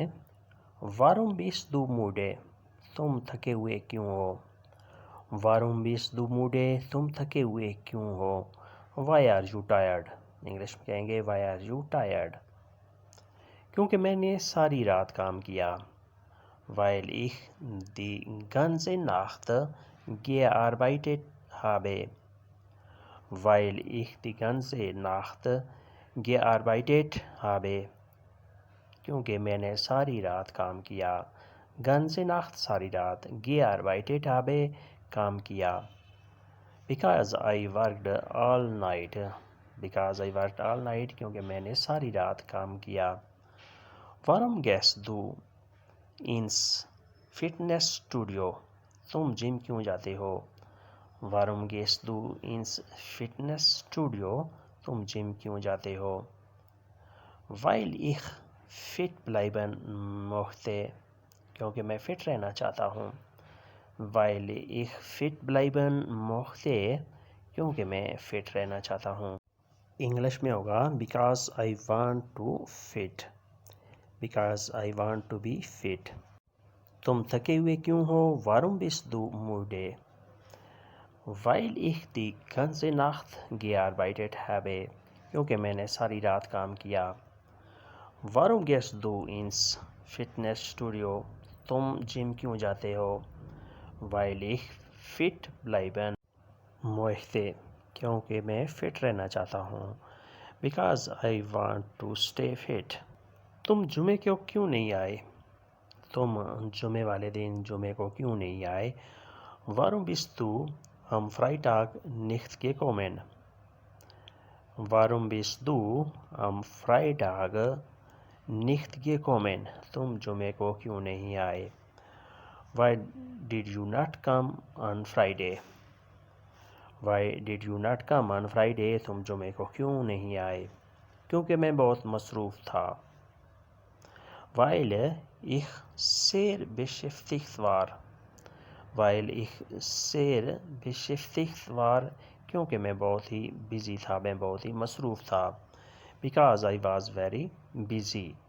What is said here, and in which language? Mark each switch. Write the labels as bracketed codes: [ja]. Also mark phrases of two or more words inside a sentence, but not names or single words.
[de] Warum bist du müde, [ur] تم تھکے ہوئے کیوں ہو؟ [de] Warum bist du müde, [ur] تم تھکے ہوئے کیوں ہو؟ [en] Why are you tired? [ur] انگلش میں کہیں گے [en] Why are you tired? [ur] کیونکہ میں نے ساری رات کام کیا۔ [de] Weil ich die ganze Nacht gearbeitet habe. Weil ich die ganze Nacht gearbeitet habe. [ur] کیونکہ میں نے ساری رات کام کیا۔ [de] ganze Nacht [ur] ساری رات، [de] gearbeitet habe [ur] کام کیا۔ [en] Because I worked all night. Because I worked all night [ur] کیونکہ میں نے ساری رات کام کیا۔ [de] Warum gehst du ins Fitnessstudio؟ [ur] تم جم کیوں جاتے ہو؟ [de] Warum gehst du ins Fitnessstudio؟ [ur] تم جم کیوں جاتے ہو؟ [de] Weil ich fit bleiben möchte۔ [ur] کیونکہ میں فٹ رہنا چاہتا ہوں۔ [de] Weil ich fit bleiben möchte [ur] کیونکہ میں فٹ رہنا چاہتا ہوں۔ انگلش میں ہوگا [en] because I want to fit۔ Because I want to be fit۔ [ur] تم تھکے ہوئے کیوں ہو؟ [de] Warum bist du müde؟ Weil ich die ganze Nacht gearbeitet habe۔ [ur] کیونکہ میں نے ساری رات کام کیا۔ [de] Warum gehst du ins Fitnessstudio؟ [ur] تم جم کیوں جاتے ہو؟ [de] Weil ich fit bleiben möchte۔ [ur] کیونکہ میں فٹ رہنا چاہتا ہوں۔ [en] Because I want to stay fit۔ [ur] تم جمعے کو کیوں نہیں آئے؟ تم جمعے والے دن جمعے کو کیوں نہیں آئے؟ [de] Warum bist du am Freitag nicht gekommen؟ Warum bist du am Freitag nicht gekommen؟ [ur] تم جمعے کو کیوں نہیں آئے؟ [en] Why did you not come on Friday؟ Why did you not come on Friday؟ [ur] تم جمعے کو کیوں نہیں آئے؟ کیونکہ میں بہت مصروف تھا۔ [de] Weil ich sehr beschäftigt war۔ Weil ich sehr beschäftigt war [ur] کیونکہ میں بہت ہی بزی تھا، میں بہت ہی مصروف تھا۔ [en] Because I was very busy۔